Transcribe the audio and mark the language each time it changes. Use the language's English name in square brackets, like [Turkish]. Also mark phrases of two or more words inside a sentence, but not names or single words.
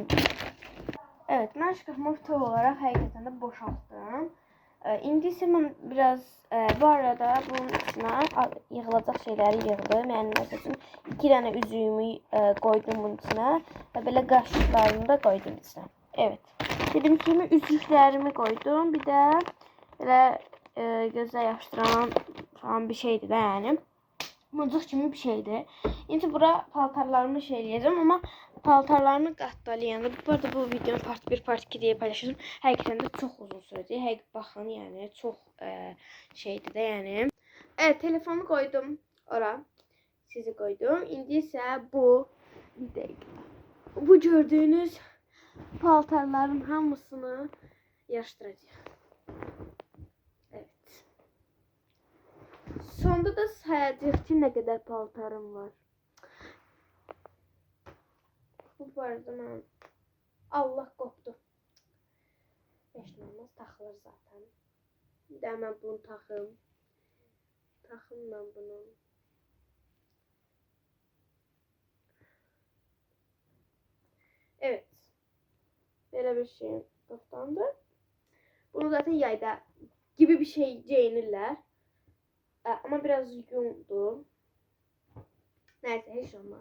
[Azerbaijani] Evet, mən şkafımı bütöv olaraq həqiqətən də boşaltdım. İndi isə mən biraz bu arada bunun içine yığılacaq şeyləri yığdım. Yəni məsəl üçün 2 dənə üzüyümü qoydum bunun içine və belə qaşıqlarını da qoydum içine. Evet. [Turkish] Dediğim kimi üzüklərimi koydum. Bir de belə göze yapıştıran falan bir şeydi de yani. [Azerbaijani] Mıcıq kimi bir şeydi. İndi bura paltarlarımı şeyləyəcəm, amma paltarlarımı qatlayanda bu arada bu videonu part 1, part 2 [Turkish] diye paylaşacağım. [Azerbaijani] Həqiqətən də çox uzun sürəcək. Həqiqət baxın, yəni çox şeydi də yəni. [Turkish] Evet, telefonu koydum ora. [Azerbaijani] Sizi koydum. İndi isə bu bir dəqiqə. Bu gördüğünüz paltarların hamısını yığışdıracağıq. Evet. Sonda da sayacağıq ki, nə qədər paltarım var. Bu arada mən Allah qopdu. Heç nə olmaz, taxılır zaten. Bir də mən bunu taxım. Taxım mən bunu. Evet. Belə bir şey qoftandı. [Turkish] Bunu zaten yayda gibi bir şey giyinirlər. Ama biraz yumdu. Neyse, hiç olmaz.